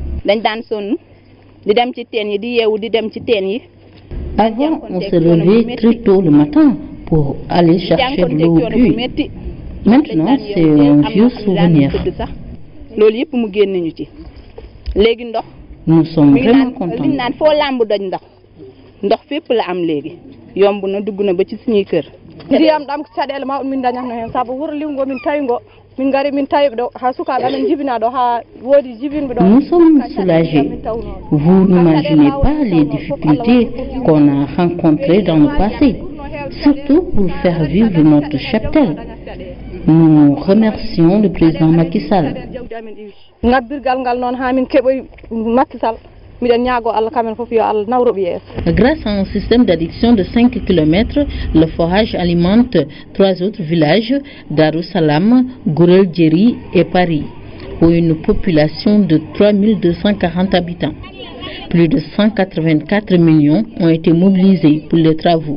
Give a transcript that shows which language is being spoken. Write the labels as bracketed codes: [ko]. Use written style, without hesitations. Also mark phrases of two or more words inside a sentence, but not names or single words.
[fr] Avant, on se levait très tôt le matin pour aller chercher de l'eau au puits. Maintenant, c'est un vieux souvenir. Nous sommes vraiment contents. [wo] ndox fépp la am léegi yomb na dugg na ba ci suñuy kër [ff] ndiyam dam cadel ma min dañax no hen sabu wurlingo min taygo min ngari min taybe do ha suka amen jibina do ha wodi jibinbe do. [fr] Nous sommes soulagés. Vous n'imaginez pas les difficultés qu'on a rencontrées dans le passé, surtout pour faire vivre notre cheptel. Nous remercions le président Macky Sall. [ff] Ngabirgal ngal non ha min keboy Macky Sall. [fr] Grâce à un système d'adduction de 5 km, le forage alimente 3 autres villages, Darussalam, Gourel Djeri et Paris, où une population de 3240 habitants. Plus de 184 millions ont été mobilisés pour les travaux.